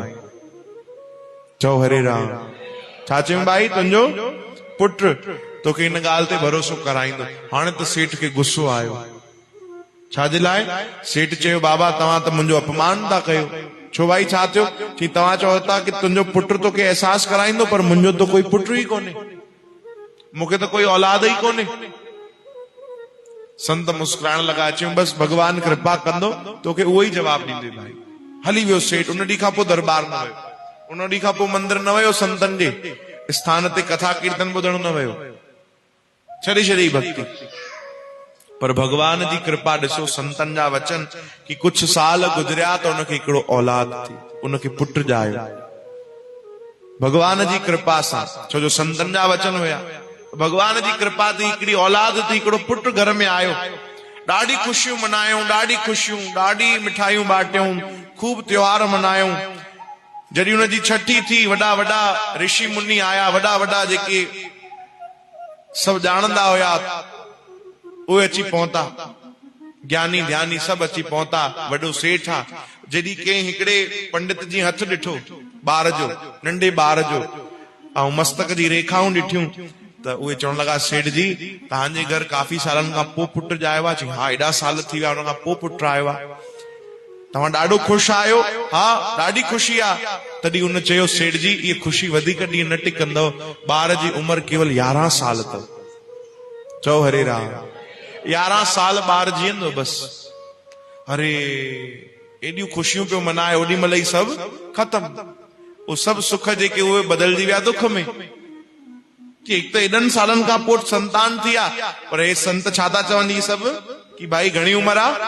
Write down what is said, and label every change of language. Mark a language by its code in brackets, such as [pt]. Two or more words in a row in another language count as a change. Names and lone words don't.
[sd] चओ हरे राम। छा चयूं भाई? तुंहिंजो पुटु तोखे हिन ॻाल्हि ते भरोसो कराईंदो। हाणे त सेठ खे गुस्सो आयो। छाजे लाइ? सेठ चयो, बाबा तव्हां त मुंहिंजो अपमान था कयो। छो भाई, छा थियो? चई तव्हां चओ था कि तुंहिंजो पुटु तोखे अहसासु कराईंदो, पर मुंहिंजो त कोई पुटु ई कोन्हे, मूंखे त कोई औलाद ई कोन्हे। संत मुस्कुराइण लॻा, चयूं बस भगवान कृपा कंदो, तोखे उहो ई जवाब ॾींदे भाई। हली वियो सेठ। उन ॾींहं खां पोइ दरबार न वियो, उन ॾींहं खां पोइ मंदिर न वियो, संतन जे स्थान ते कथा कीर्तन ॿुधण न वियो, छॾे छॾी भक्ति। पर भगवान जी कृपा ॾिसो, संतन जा वचन कि कुछ साल गुज़रिया त उनखे हिकिड़ो औलाद थी, उनखे पुटु ॼायो भगवान जी कृपा सां। छो जो संतन जा वचन हुया, भगवान जी कृपा थी, हिकिड़ी औलाद थी, हिकिड़ो पुटु घर में आयो। ॾाढी ख़ुशियूं मनायूं, ॾाढी ख़ुशियूं, ॾाढी मिठाइयूं बाटियूं, खूब त्योहार मनायूं। जॾहिं हुनजी छठी थी, वॾा वॾा ऋषि मुनि आया, वॾा वॾा जेके सभु ॼाणंदा हुया उहे अची पहुता, ज्ञानी ध्यानी सभु अची पहुता। वॾो सेठ आहे। जॾहिं कंहिं हिकिड़े पंडित जी हथ ॾिठो, ॿार जो, नंढे ॿार जो, ऐं मस्तक जी रेखाऊं ॾिठियूं, त उहे चवण लॻा, सेठ जी तव्हांजे घर काफ़ी सालनि खां पोइ पुटु ॼायो आहे? चई हा, एॾा साल थी विया, हुन खां पोइ पुटु आयो आहे। तव्हां ॾाढो ख़ुशि आहियो? हा, ॾाढी ख़ुशी आहे। तॾहिं हुन चयो, सेठ जी इहा ख़ुशी वधीक ॾींहं न टिकंदव, ॿार जी उमिरि केवल 11 साल अथव। चओ हरे राम। 11 साल ॿार जीअंदो बस। अरे एॾियूं ख़ुशियूं पियो मनाए, ओॾी महिल ई सभु ख़तम। उहे सभु सुख जेके उहे बदिलजी विया दुख में। कि हिकु त एॾनि सालनि खां पोइ संतान थी आहे, पर हे संत छा था चवनि, इहे सभु कि भाई घणी उम्र आ?